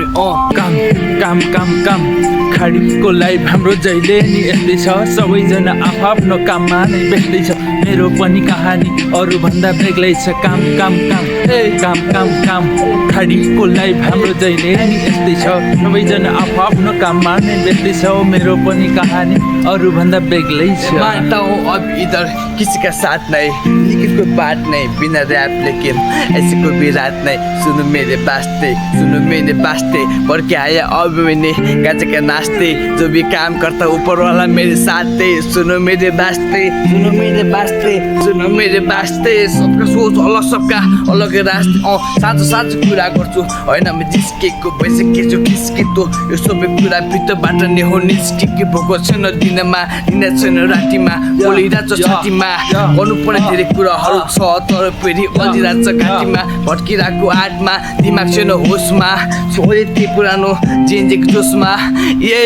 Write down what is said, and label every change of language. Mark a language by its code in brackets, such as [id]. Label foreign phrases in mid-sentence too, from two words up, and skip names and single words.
[ne] काम काम काम काम खाडीको लाइफ हाम्रो जहिले नि यस्तै छ सबैजना आफ्नो काममा नै व्यस्तै छ मेरो पनि कहानी अरूभन्दा बेग्लै छ काम काम काम काम काम काम खाडीको लाइफ हाम्रो जहिले नि यस्तै छ सबैजना आफ्नो काममा नै व्यस्तै छ मेरो पनि कहानी अरूभन्दा बेग्लै छ [hi] मानता हूँ अब इधर किसी का साथ नहीं लेकिन कोई बात नहीं बिना रैप लेकिन ऐसे कोई भी रात नहीं सुनो मेरे वास्ते बढ़ के आया अब मैंने गाजा का नाचते जो भी काम करता ऊपर वाला मेरे साथ दे सुनो मेरे वास्ते सबका सोच अलग सबका अलग रास्ते [ne] साँचो साँचो कुरा गर्छु होइन म जिस्केको भइसकेछु खिस्केतो यो सबै कुरा भित्रबाट नै हो निस्केको भएको छैन दिनमा दिन छैन रातिमा बोलिरहेको छ छातीमा गर्नुपर्ने धेरै कुराहरू छ तर फेरि अल्झिरहेको छ घाँटीमा भट्किरहेको आँटमा दिमाग छैन होसमा छोडे त्यो पुरानो जेन्जेको जोसमा यही